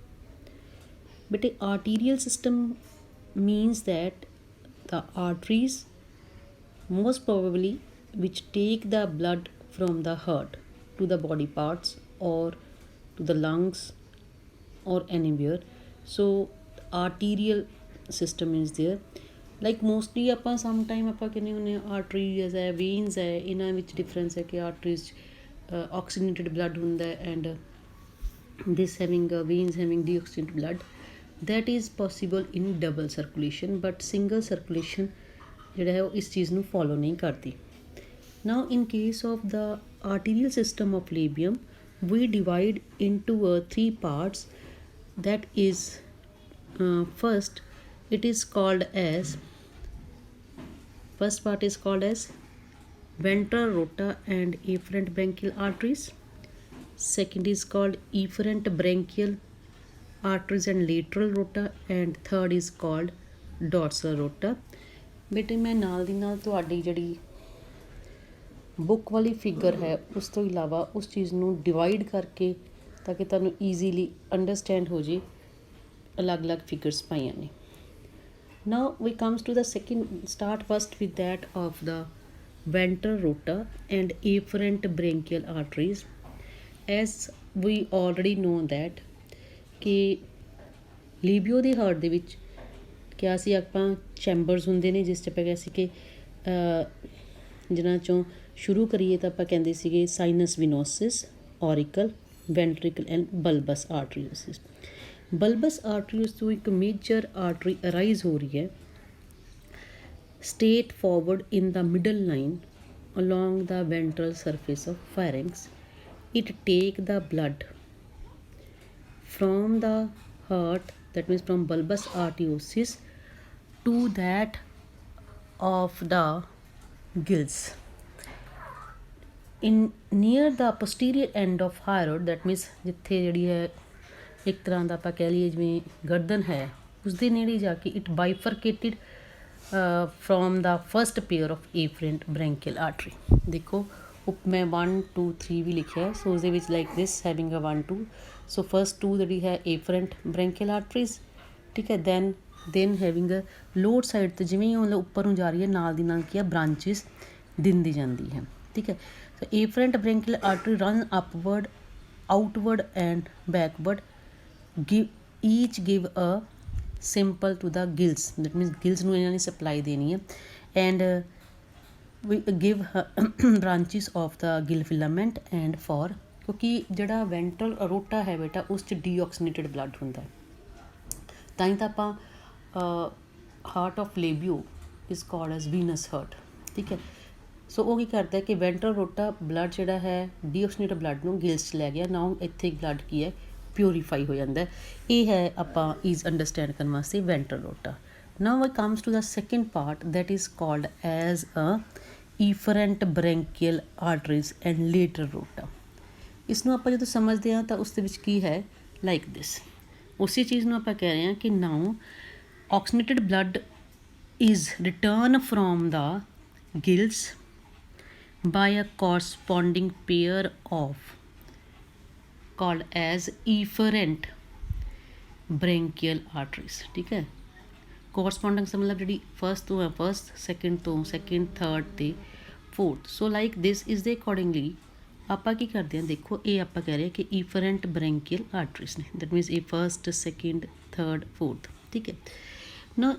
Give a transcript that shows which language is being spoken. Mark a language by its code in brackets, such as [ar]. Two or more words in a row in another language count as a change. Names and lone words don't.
[en] But a arterial system means that the arteries most probably which take the blood from the heart to the body parts or to the lungs or anywhere. So arterial system is there. Like mostly [pa] ਆਪਾਂ [en] some time [pa] ਆਪਾਂ ਕਹਿੰਦੇ ਹੁੰਦੇ ਆਰਟਰੀਜ਼ ਹੈ ਵੇਨਸ ਹੈ ਇਹਨਾਂ ਵਿੱਚ ਡਿਫਰੈਂਸ ਹੈ ਕਿ [en] arteries oxygenated blood [pa] ਹੁੰਦਾ ਹੈ ਐਂਡ [en] this having veins having deoxygenated blood that is possible in double circulation but single circulation [pa] ਜਿਹੜਾ ਹੈ ਉਹ ਇਸ ਚੀਜ਼ ਨੂੰ ਫੋਲੋ ਨਹੀਂ ਕਰਦੀ. [en] Now in case of the arterial system of labium we divide into three parts. That is first it is called as first part is called as ventral rota and efferent branchial arteries. Second is called efferent branchial arteries and lateral rota and third is called dorsal rota. [pa] ਬੇਟੇ ਮੈਂ ਨਾਲ ਦੀ ਨਾਲ ਤੁਹਾਡੀ ਜਿਹੜੀ ਬੁੱਕ ਵਾਲੀ ਫਿਗਰ ਹੈ ਉਸ ਤੋਂ ਇਲਾਵਾ ਉਸ ਚੀਜ਼ ਨੂੰ ਡਿਵਾਈਡ ਕਰਕੇ ਤਾਂ ਕਿ ਤੁਹਾਨੂੰ [en] easily understand [pa] ਹੋ ਜੇ ਅਲੱਗ-ਅਲੱਗ ਫਿਗਰਸ ਪਾਈਆਂ ਨੇ. [en] Now we comes to the second start first with that of the ventral rota and efferent branchial arteries. As we already know that [pa] ਕਿ ਲੀਬੀਓ ਦੇ ਹਾਰਟ ਦੇ ਵਿੱਚ ਕਿਹਾ ਸੀ ਆਪਾਂ ਚੈਂਬਰਸ ਹੁੰਦੇ ਨੇ ਜਿਸ 'ਚ ਆਪਾਂ ਕਿਹਾ ਸੀ ਕਿ ਜਿਨ੍ਹਾਂ 'ਚੋਂ ਸ਼ੁਰੂ ਕਰੀਏ ਤਾਂ ਆਪਾਂ ਕਹਿੰਦੇ ਸੀਗੇ [en] sinus venosis auricle ventricle and bulbus arteriosis. bulbus arterios [pa] ਤੋਂ ਇੱਕ [en] major artery arise [pa] ਹੋ ਰਹੀ ਹੈ [en] straight forward in the middle line along the ventral surface of pharynx. It take the blood from the heart, that means from bulbous arteriosus to that of the gills. In near the posterior end of thyroid, that means [pa] ਜਿੱਥੇ ਜਿਹੜੀ ਹੈ ਇੱਕ ਤਰ੍ਹਾਂ ਦਾ ਆਪਾਂ ਕਹਿ ਲਈਏ ਜਿਵੇਂ ਗਰਦਨ ਹੈ ਉਸਦੇ ਨੇੜੇ ਜਾ ਕੇ [en] it bifurcated from the first pair of efferent branchial artery. [pa] ਦੇਖੋ ਮੈਂ 1 2 3 ਵੀ ਲਿਖਿਆ ਹੈ ਸੋ ਉਸਦੇ ਵਿੱਚ [en] like this having a [pa] 1 2 [en] so first [pa] 2 ਜਿਹੜੀ ਹੈ [en] efferent branchial arteries [pa] ਠੀਕ ਹੈ [en] then having a lower side [pa] 'ਤੇ ਜਿਵੇਂ ਹੀ ਉਹ ਉੱਪਰ ਨੂੰ ਜਾ ਰਹੀ ਹੈ ਨਾਲ ਦੀ ਨਾਲ ਕੀ ਆ ਬ੍ਰਾਂਚਿਸ ਦਿੰਦੀ ਜਾਂਦੀ ਹੈ ਠੀਕ ਹੈ. [en] ਸੋ efferent branchial artery run upward outward and backward give a simple to the gills, that means gills [pa] ਨੂੰ ਇਹਨਾਂ ਨੇ ਸਪਲਾਈ ਦੇਣੀ ਹੈ [en] and we give branches of the gill filament and for [pa] ਕਿਉਂਕਿ ਜਿਹੜਾ ਵੈਂਟਰਲ ਰੋਟਾ ਹੈ ਬੇਟਾ ਉਸ 'ਚ ਡੀਆਕਸੀਨੇਟਡ ਬਲੱਡ ਹੁੰਦਾ ਤਾਂ ਹੀ ਤਾਂ ਆਪਾਂ [en] heart of Labeo is called as venous heart [pa] ਠੀਕ ਹੈ. ਸੋ ਉਹ ਕੀ ਕਰਦਾ ਕਿ [en] ventral rota blood [pa] ਜਿਹੜਾ ਹੈ [en] deoxinated blood [pa] ਨੂੰ ਗਿਲਸ 'ਚ ਲੈ ਗਿਆ ਨਾ ਇੱਥੇ ਬਲੱਡ ਕੀ ਹੈ ਪਿਊਰੀਫਾਈ ਹੋ ਜਾਂਦਾ. ਇਹ ਹੈ ਆਪਾਂ [en] ease understand [pa] ਕਰਨ ਵਾਸਤੇ [en] ventral rota. now it comes to the second part that is called as a efferent branchial arteries and lateral rota. [pa] ਇਸ ਨੂੰ ਆਪਾਂ ਜਦੋਂ ਸਮਝਦੇ ਹਾਂ ਤਾਂ ਉਸ ਦੇ ਵਿੱਚ ਕੀ ਹੈ [en] like this [pa] ਉਸੇ ਚੀਜ਼ ਨੂੰ ਆਪਾਂ ਕਹਿ ਰਹੇ ਹਾਂ ਕਿ [en] now oxinated blood is returned from the gills by a corresponding pair of called as efferent branchial arteries [pa] ਠੀਕ ਹੈ. ਕੋਰਸਪੋਂਡਿੰਗ ਸੇ ਮਤਲਬ ਜਿਹੜੀ ਫਸਟ ਤੋਂ ਹੈ ਫਸਟ ਸੈਕਿੰਡ ਤੋਂ ਸੈਕਿੰਡ ਥਰਡ ਅਤੇ ਫੋਰਥ. [en] so like this [pa] ਇਸ ਦੇ ਅਕੋਰਡਿੰਗਲੀ ਆਪਾਂ ਕੀ ਕਰਦੇ ਹਾਂ ਦੇਖੋ ਇਹ ਆਪਾਂ ਕਹਿ ਰਹੇ ਹਾਂ ਕਿ [en] efferent branchial arteries [pa] ਨੇ [en] that means [pa] ਇਹ [en] first second third fourth [pa] ਠੀਕ ਹੈ ਨਾ.